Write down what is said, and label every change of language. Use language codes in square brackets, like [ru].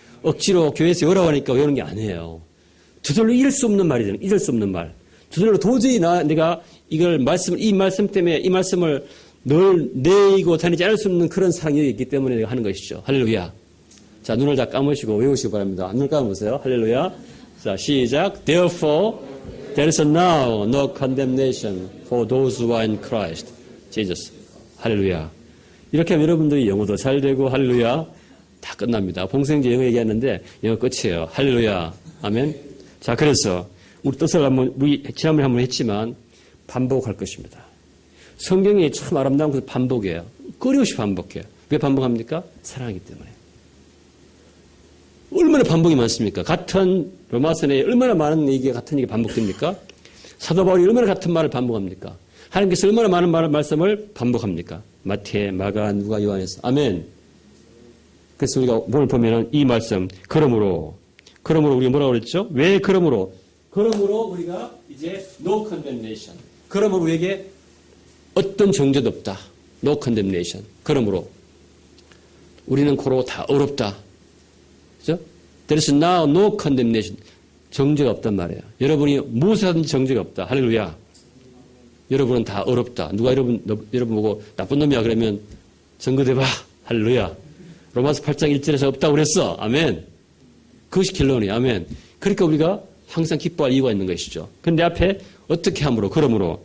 [ko] 억지로 교회에서 외우라고 하니까 외우는 게 아니에요. 저절로 잊을 수 없는 말이잖아요. 잊을 수 없는 말. 저절로 도저히 내가 이 말씀 때문에 이 말씀을 늘 내이고 다니지 않을 수 없는 그런 사랑이 있기 때문에 내가 하는 것이죠. 할렐루야. 자, 눈을 다 감으시고 외우시기 바랍니다. 눈을 감으세요. 할렐루야. 자, 시작. [en] Therefore, there is now no condemnation for those who are in Christ Jesus. [ko] 할렐루야. 이렇게 하면 여러분들이 영어도 잘 되고 할렐루야. 다 끝납니다. 봉생제 영어 얘기하는데 영어 끝이에요. 할렐루야. 아멘. 자, 그래서 우리 뜻을 우리 지난번에 한번 했지만 반복할 것입니다. 성경이 참 아름다운 것을 반복해요. 끊임없이 반복해요. 왜 반복합니까? 사랑하기 때문에. 얼마나 반복이 많습니까? 같은 로마서에 얼마나 많은 얘기가 같은 얘기가 반복됩니까? 사도 바울이 얼마나 같은 말을 반복합니까? 하나님께서 얼마나 많은 말씀을 반복합니까? 마태, 마가, 누가, 요한에서. 아멘. 그래서 우리가 오늘 보면은 이 말씀, 그러므로 우리가 뭐라고 그랬죠? 왜 그러므로? 그러므로 우리가 이제 [en] no condemnation. [ko] 그러므로 우리에게 어떤 정죄도 없다. [en] No condemnation. [ko] 그러므로 우리는 고로 다 어렵다. 그죠? [en] There is now no condemnation. [ko] 정죄가 없단 말이에요. 여러분이 무엇을 하든지 정죄가 없다. 할렐루야. 여러분은 다 어렵다. 누가 여러분 보고 나쁜 놈이야 그러면 증거대봐. 할렐루야. 로마서 8장 1절에서 없다고 그랬어. 아멘. 그것이 결론이에요. 아멘. 그러니까 우리가 항상 기뻐할 이유가 있는 것이죠. 근데 앞에 어떻게 함으로, 그러므로.